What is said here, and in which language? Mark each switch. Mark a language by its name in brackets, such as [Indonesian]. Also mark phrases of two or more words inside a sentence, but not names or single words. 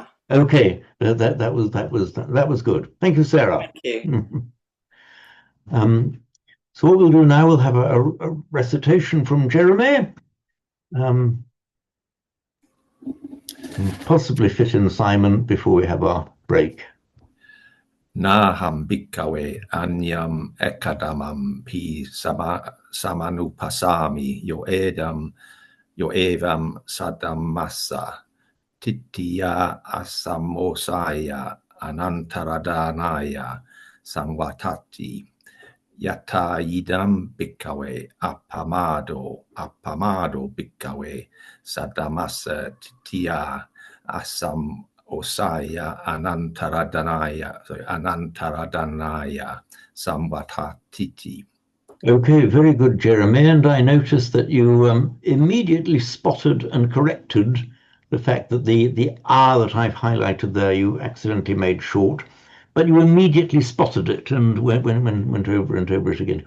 [English] Okay, that was good. Thank you, Sarah. Thank you. So what we'll do now, we'll have a recitation from Jeremy. Possibly fit in Simon before we have our break. [Pali] Naham bhikkhave anyam ekadamam pi samanupasami yo evam sadamasa titya asamosaya anantaradanaya samvatati yata idam bhikkhave apamado bhikkhave sadamasa titya asam Osaya anantaradanaya samvatati. [English] Okay, very good, Jeremy. And I noticed that you immediately spotted and corrected the fact that the R that I've highlighted there you accidentally made short, but you immediately spotted it and went over and over it again.